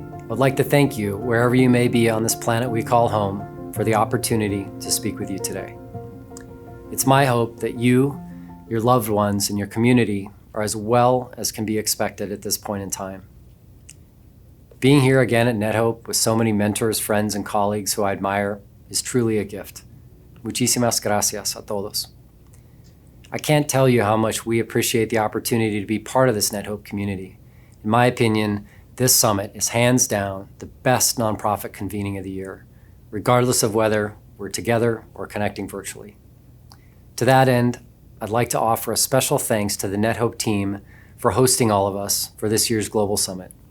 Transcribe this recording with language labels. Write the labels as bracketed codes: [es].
[en] I'd like to thank you, wherever you may be on this planet we call home, for the opportunity to speak with you today. It's my hope that you, your loved ones, and your community are as well as can be expected at this point in time. Being here again at NetHope with so many mentors, friends, and colleagues who I admire is truly a gift. [es] Muchísimas gracias a todos. [en] I can't tell you how much we appreciate the opportunity to be part of this NetHope community. In my opinion, this summit is hands down the best nonprofit convening of the year, regardless of whether we're together or connecting virtually. To that end, I'd like to offer a special thanks to the NetHope team for hosting all of us for this year's Global Summit.